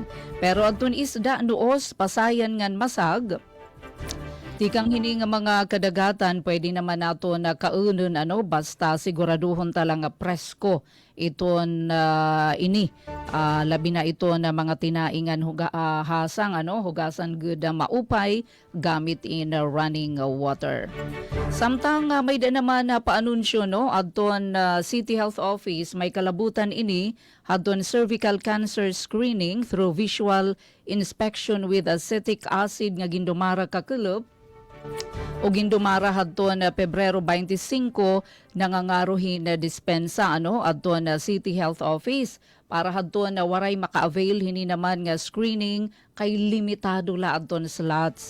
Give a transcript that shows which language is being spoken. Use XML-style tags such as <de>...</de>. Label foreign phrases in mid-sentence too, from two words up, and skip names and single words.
<war>Pero adton isda nuos pasayan ngan masag tikang hini nga mga kadagatan pwede naman nato na kaunon basta siguraduhon talang nga presko iton ini labi na ito na mga tinaingan hasang hugasan good maupay gamit in</war> <en>running water.</en> <war>Samtang may da naman paanunsyo adton City Health Office may kalabutan ini adton</war> <en>cervical cancer screening through visual inspection with acetic acid</en> <war>nga gindumara ka kulob o gindumara hadton Pebrero 25 nangangaruhin na dispensa adton City Health Office para hadton na waray maka-avail hini naman nga screening kay limitado la adton slots.</war>